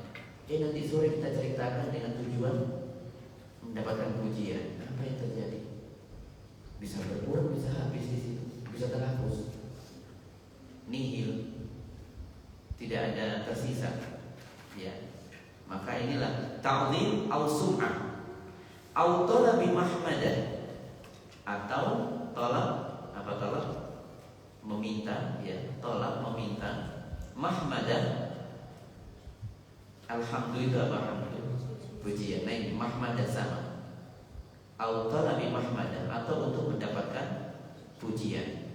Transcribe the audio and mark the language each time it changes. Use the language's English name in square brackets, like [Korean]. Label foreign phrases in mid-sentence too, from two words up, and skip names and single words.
[Indonesian] Nanti sore kita ceritakan dengan tujuan mendapatkan pujian. Apa yang terjadi? Bisa berkurang, bisa habis di situ, bisa terhapus, nihil, tidak ada tersisa. Ya, maka inilah [Arabic] تعظيم أو سمعة أو طلب محمدة, [Indonesian] atau tolak apa tolak meminta, ya, tolak meminta mahmadah. Alhamdulillah, alhamdulillah, pujian. Nah, ini mahmadah sama [Arabic] أو طلب محمدة, [Indonesian] atau untuk mendapatkan pujian.